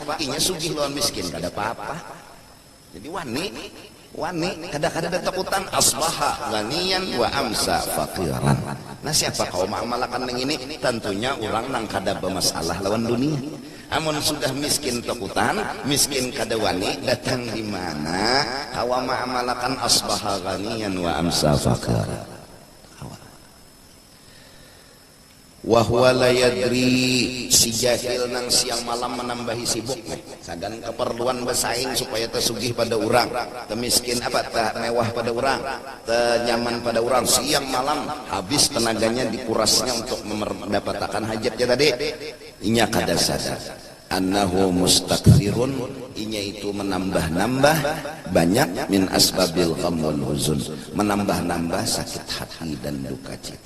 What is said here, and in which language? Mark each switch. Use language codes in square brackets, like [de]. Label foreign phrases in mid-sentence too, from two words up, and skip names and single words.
[bjn] Inya sugih lawan miskin, kada apa-apa. Jadi wani kada takutan [ar] أصبح غنيا وأمسى فقيرا. [bjn] Nah siapa kaum amalakan yang ini? Tentunya orang nang kada bermasalah lawan dunia. Amun sudah miskin takutan, miskin kada wani, datang di mana? Kaum amalakan [ar] أصبح غنيا وأمسى فقيرا. وهو لا يدري, [bjn] si jahil nang siang malam menambahi sibuk sagan keperluan bersaing supaya tersugih pada orang, temiskin apa tak mewah pada orang, tenyaman pada orang, siang malam habis tenaganya dikurasnya untuk mendapatkan hajatnya tadi. Inya kada sadar [ar] أنه مستكثر, [bjn] inya itu menambah-nambah banyak [ar] من أسباب الغم والحزن, [bjn] menambah-nambah sakit hati dan duka cita.